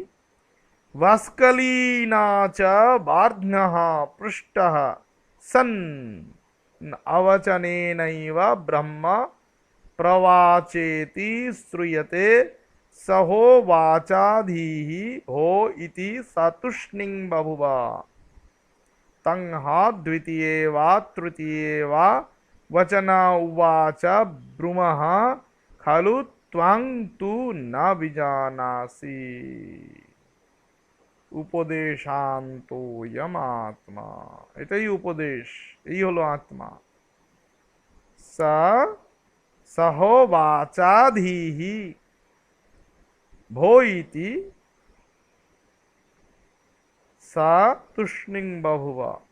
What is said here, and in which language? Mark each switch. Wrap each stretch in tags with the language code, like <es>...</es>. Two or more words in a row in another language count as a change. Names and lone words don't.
<sa>ভাস্কলীনা চ বার্ধ্নঃ পৃষ্টঃ সন অবচনেনৈব ব্রহ্ম প্রবাচেতি শ্রূয়তে সহোবাচাধীঃ ভো ইতি সতুষ্ণিং বভুব तं हा द्वितीये वा तृतीये वा वचन उवाच ब्रूमः खलु त्वं तु न विजानासि উপদেশান্তোऽয়মাত্মা।</sa> <bn>এটাই উপদেশ, এই হলো আত্মা।</bn> <sa>সা সহবাচাধীঃ ভো ইতি সা তুষ্ণিং বাহুবা।</sa>